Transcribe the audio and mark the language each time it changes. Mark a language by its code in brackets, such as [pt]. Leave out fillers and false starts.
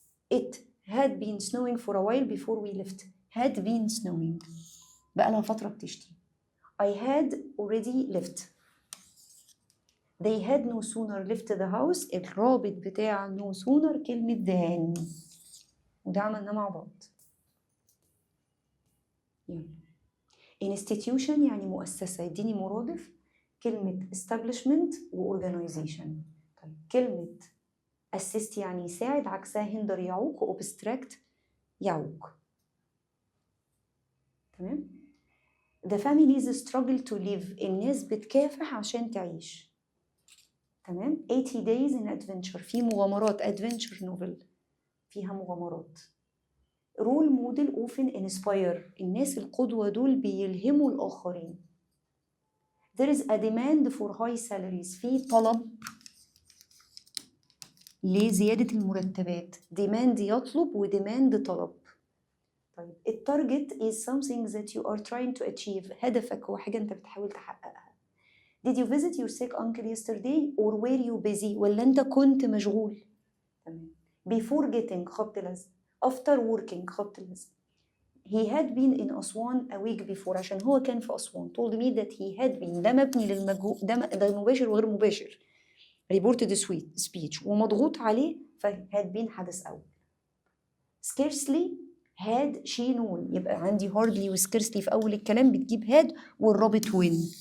[en] It had been snowing for a while before we left. had been snowing [ar] بقى لها فترة بتشتي. [en] I had already left. They had no sooner left the house. [ar] الرابط بتاع no sooner كلمة than وده عملنا مع بعض. يلا. institution يعني مؤسسة. يديني مرادف كلمة establishment و organization. طيب كلمة assist يعني يساعد عكسها hinder يعوق و obstruct يعوق. تمام. [en] The families struggle to live. [ar] الناس بتكافح عشان تعيش. تمام. [en] 80 days in adventure [ar] في مغامرات. [en] adventure novel [ar] فيها مغامرات. [en] role model often inspire. [ar] الناس القدوة دول بيلهموا الآخرين. [en] There is a demand for high salaries. [ar] في طلب لزيادة المرتبات. demand يطلب و demand طلب. [en] طيب التارجت is something that you are trying to achieve. [ar] هدفك هو حاجة أنت بتحاول تحققها. [en] Did you visit your sick uncle yesterday or were you busy؟ [ar] ولا أنت كنت مشغول؟ تمام. [en] Before getting [ar] خبط لزق. [en] After working خبط لزق. He had been in Aswan a week before [ar] عشان هو كان في أسوان. [en] told me that he had been. [ar] ده مبني للمجهول. ده مباشر وغير مباشر. [en] reported speech [ar] ومضغوط عليه ف [en] had been [ar] حدث أول. [en] scarcely had she known. [ar] يبقى عندي hardly و scarcely في أول الكلام بتجيب had والرابط when.